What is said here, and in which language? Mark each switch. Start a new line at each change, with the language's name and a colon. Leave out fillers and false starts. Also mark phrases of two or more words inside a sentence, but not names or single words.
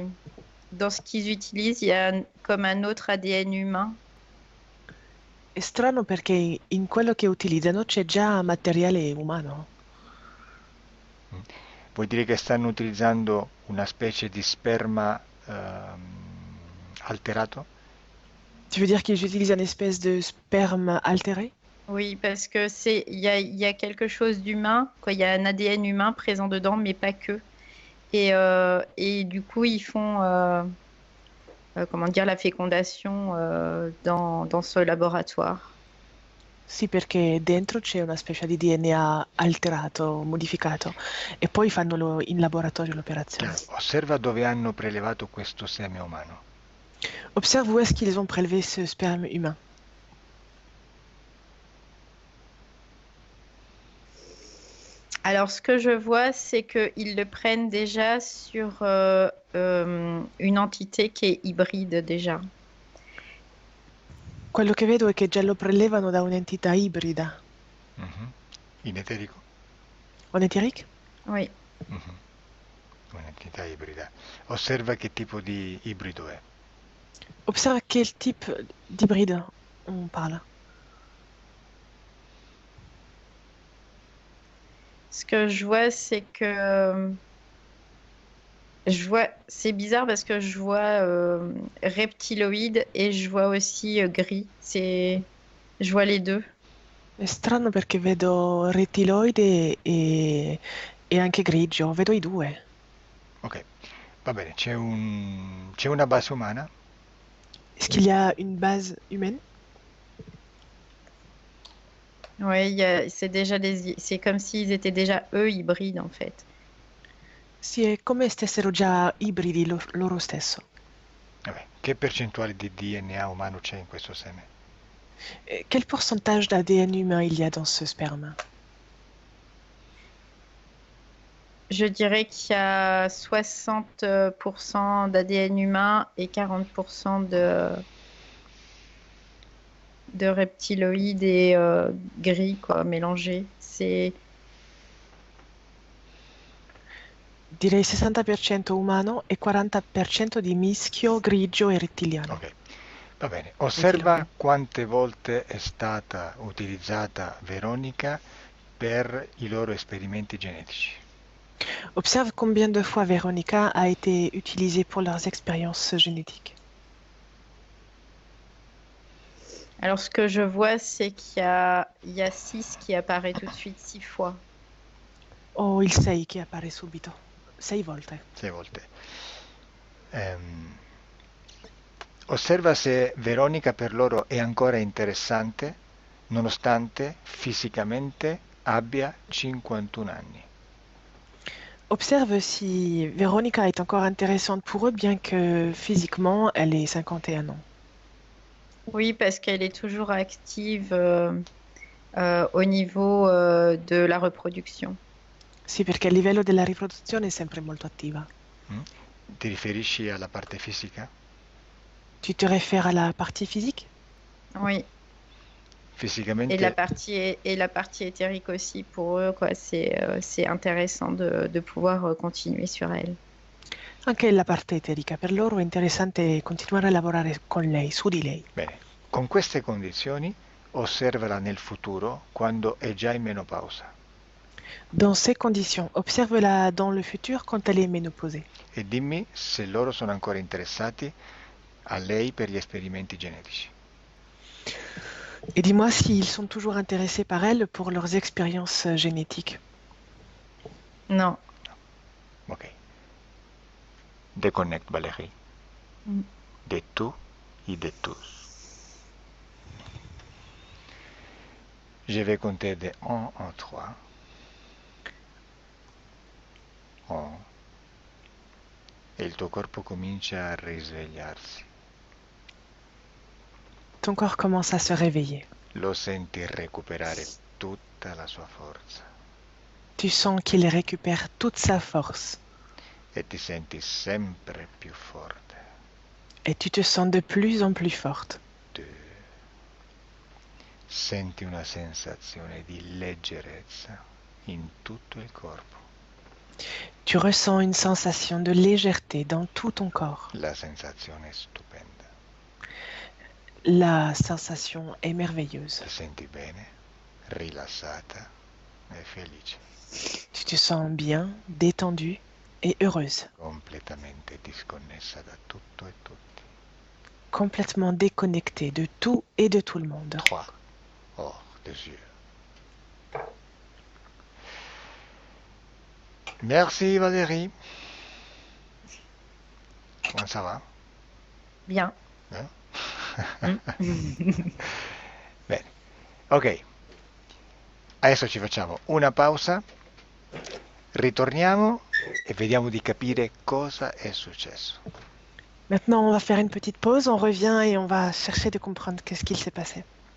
French: Dans ce qu'ils utilisent, il y a comme un autre ADN humain.
Italian: È strano perché in quello che utilizzano c'è già materiale umano. Mm. Vuol dire che stanno utilizzando una specie di sperma alterato?
French: Tu veux dire qu'ils utilisent une espèce de sperme altéré? Oui, parce que il y a quelque chose d'humain, quoi. Il y a un ADN humain présent dedans, mais pas que. Et du coup, ils font, comment dire, la fécondation dans ce laboratoire.
Italian: Sì, perché dentro c'è una specie di DNA alterato, modificato, e poi fanno in laboratorio l'opération. Chiaro. Osserva dove hanno prelevato questo seme umano.
French: Observe où est-ce qu'ils ont prélevé ce sperme humain. Alors, ce que je vois, c'est qu'ils le prennent déjà sur une entité qui est hybride déjà.
Italian: Quello che vedo è che già lo prelevano da un'entità ibrida. Mhm. In eterico?
French: On éthérique? Oui.
Italian: Mhm. Un'entità ibrida. Osserva che tipo di ibrido è.
French: Observe quel type d'hybride on parle. Ce que je vois, c'est que je vois, c'est bizarre parce que je vois reptiloïde et je vois aussi gris. Je vois les deux.
Italian: È strano perché vedo rettiloide e anche grigio, vedo i due. Ok, va bene, c'è una base umana?
French: Est-ce qu'il y a une base humaine? Oui, c'est comme s'ils étaient déjà eux hybrides en fait.
Italian: Sì, è come stessero già ibridi loro stesso. Vabbè, che percentuale di DNA umano c'è in questo seme?
French: Quel pourcentage d'ADN humain il y a dans ce sperme? Je dirais qu'il y a 60% d'ADN humain et 40% de reptiloïdes et gris, quoi, mélangés.
Italian: Direi 60% umano e 40% di mischio grigio e rettiliano. Ok, va bene. Rettiloide. Osserva quante volte è stata utilizzata Veronica per i loro esperimenti genetici.
French: Observe combien de fois Véronica a été utilisée pour leurs expériences génétiques. Alors, ce que je vois, c'est il y a 6 qui apparaît tout de suite 6 fois.
Italian: O il 6 che appare subito. 6 volte. 6 volte. Osserva se Veronica per loro è ancora interessante, nonostante fisicamente abbia 51 anni.
French: Observe si Véronica est encore intéressante pour eux, bien que physiquement, elle ait 51 ans. Oui, parce qu'elle est toujours active au niveau de la reproduction.
Italian: Sì, perché a livello della riproduzione è sempre molto attiva. Mm? Ti riferisci alla parte fisica?
French: Tu te réfères à la partie physique? Oui.
Italian: Fisicamente,
French: Et la partie éthérique aussi pour eux, quoi. C'est intéressant de pouvoir continuer sur elle.
Italian: Anche la parte eterica. Per loro è interessante continuare a lavorare con lei, su di lei. bene, con queste condizioni osservala nel futuro quando è già in menopausa
French: Dans ces conditions, observe-la dans le futur quand elle est ménopausée.
Italian: e dimmi se loro sono ancora interessati a lei per gli esperimenti genetici.
French: Et dis-moi s'ils sont toujours intéressés par elle pour leurs expériences génétiques. Non. Ok. Déconnecte Valérie. Mm. De tout et de tous. Je vais compter de 1 en 3. 1.
Italian: E il tuo corpo comincia a risvegliarsi.
French: ton corps commence à se réveiller.
Italian: Lo senti recuperare tutta la sua forza
French: Tu sens qu'il récupère toute sa force
Italian: e ti senti sempre più forte.
French: et tu te sens de plus en plus forte.
Italian: Tu senti una sensazione di leggerezza in tutto il corpo.
French: Tu ressens une sensation de légèreté dans tout ton corps.
Italian: La sensazione è stupenda.
French: La sensation est merveilleuse.
Italian: Ti senti bene, rilassata e felice,
French: Tu te sens bien, détendue et heureuse,
Italian: completamente disconnessa da tutto e tutti.
French: complètement déconnectée de tout et de tout le monde. 3 hors des yeux. Merci Valérie. Come ça va? Bien.
Italian: Bene, ok. Adesso ci facciamo una pausa, ritorniamo e vediamo di capire cosa è successo.
French: Maintenant, on va faire une petite pause, on revient et on va chercher de comprendre qu'est-ce qu'il s'est passé.